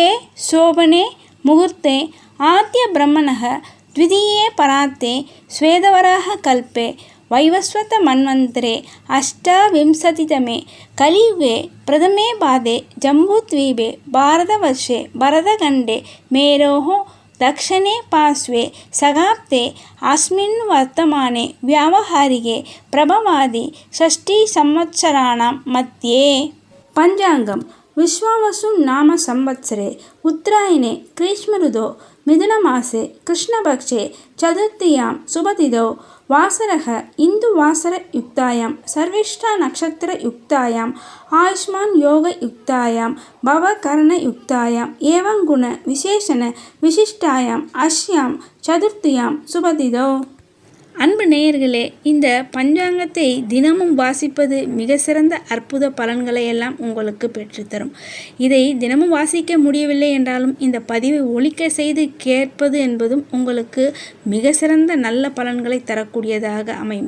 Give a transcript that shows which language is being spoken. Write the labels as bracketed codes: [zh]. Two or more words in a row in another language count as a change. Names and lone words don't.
[sa] शोभने मुहूर्ते आद्य ब्रह्मणः द्वितीये परार्धे श्वेतवराह कल्पे वैवस्वत मन्वन्तरे अष्टाविंशतितमे कलियुगे प्रथमे पादे जम्बूद्वीपे भारतवर्षे भरतखण्डे मेरोः दक्षिणे पार्श्वे सगाप्ते अस्मिन् वर्तमाने व्यावहारिके प्रभवादि षष्टिसंवत्सराणां मध्ये. पञ्चाङ्गं विश्वावसु नाम संवत्सरे उत्तरायणे ग्रीष्मऋतौ मिथुनमासे कृष्णपक्षे चतुर्थ्यां शुभतिथौ वासरः इन्दुवासरयुक्तायां सर्विष्ठा नक्षत्रयुक्तायां आयुष्मान् योगयुक्तायां भवकरणयुक्तायां एवं गुण विशेषण विशिष्टायां अस्यां चतुर्थ्यां शुभतिथौ. [ta] அன்பு நேயர்களே, இந்த பஞ்சாங்கத்தை தினமும் வாசிப்பது மிக சிறந்த அற்புத பலன்களை எல்லாம் உங்களுக்கு பெற்றுத்தரும். இதை தினமும் வாசிக்க முடியவில்லை என்றாலும் இந்த பதிவை ஒலிக்க செய்து கேட்பது என்பதும் உங்களுக்கு மிக சிறந்த நல்ல பலன்களை தரக்கூடியதாக அமையும்.